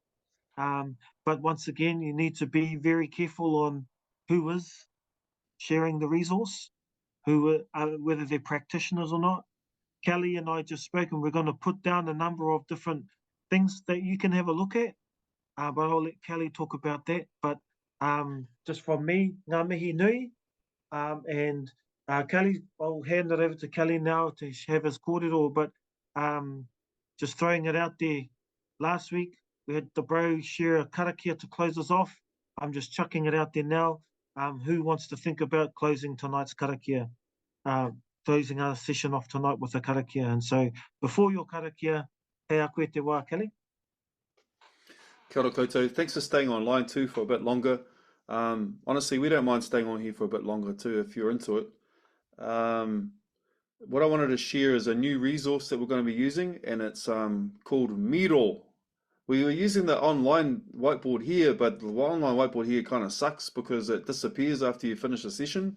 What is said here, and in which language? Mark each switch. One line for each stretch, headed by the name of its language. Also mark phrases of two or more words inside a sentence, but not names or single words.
English: But once again, you need to be very careful on who is sharing the resource, whether they're practitioners or not. Kelly and I just spoke, and we're going to put down a number of different things that you can have a look at, but I'll let Kelly talk about that. But just from me,
Māori: ngā mihi nui,
English: and Kelly, I'll hand it over to Kelly now to have his kōrero, but just throwing it out there, last week we had the bro share a karakia to close us off. I'm just chucking it out there now. Who wants to think about closing tonight's karakia? Closing our session off tonight with a karakia. And so before your karakia,
Māori: hei a koe te wā,
English: Kelly.
Māori: Kia ora koutou.
English: Thanks for staying online too for a bit longer. Honestly, we don't mind staying on here for a bit longer too if you're into it. What I wanted to share is a new resource that we're going to be using, and it's called Miro. We were using the online whiteboard here, but the online whiteboard here kind of sucks because it disappears after you finish a session.